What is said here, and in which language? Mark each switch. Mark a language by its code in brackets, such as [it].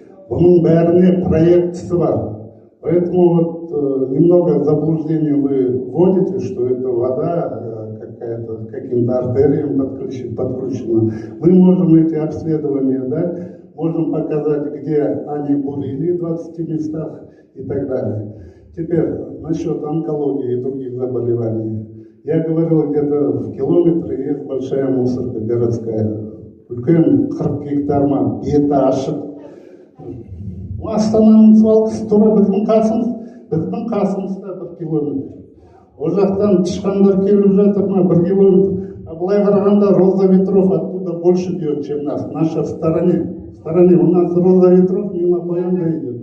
[kk] Бұның бәріне проектісі бар. [ru] Поэтому вот немного в заблуждение вы вводите, что это вода какая-то каким-то артериям подключена. Мы можем эти обследования дать, можем показать, где они бурили в 20 местах и так далее. Теперь насчет онкологии и других заболеваний. Я говорил, где-то в километре есть большая мусорка городская. [kk] Үлкен 40 гектарма беті ашық. Астананың свалкасы тура біздің қасымызда 1 километр. О жақтан тышқандар келіп жатыр ма 1 километр. А былай қарағанда [ru] Роза ветров оттуда больше бьет, чем нас. Наша в стороне. У нас Роза ветров мимо Коянды идет.